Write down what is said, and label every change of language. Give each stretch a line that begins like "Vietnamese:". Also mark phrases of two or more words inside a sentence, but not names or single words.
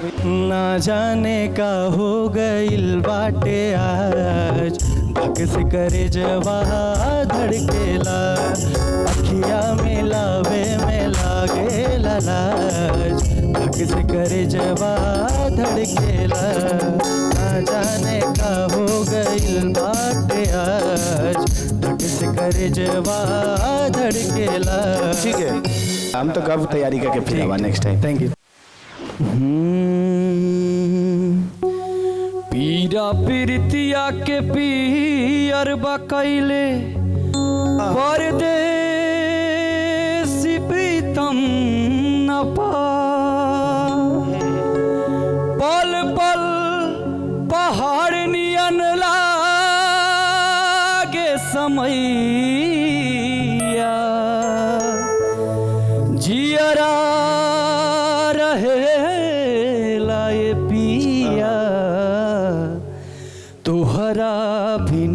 Bhojpuri: ना जाने का हो गइल बाटे आज धक से करे जवा धड़केला अखिया मिलावे में लागे लाज धक से करे जवा धड़केला ना जाने का हो गइल बाटे आज धक से करे जवा धड़केला। ठीक है, हम तो कब तैयारी करके फिर आवा
English: next time. Thank you.
Bhojpuri: पीरा पीरतिया के पियर बकैले परदेसी प्रीतम न पा पल पल पहाड़ नियन लागे समैया जियरा रहे लाए पिया तोहरा बिना।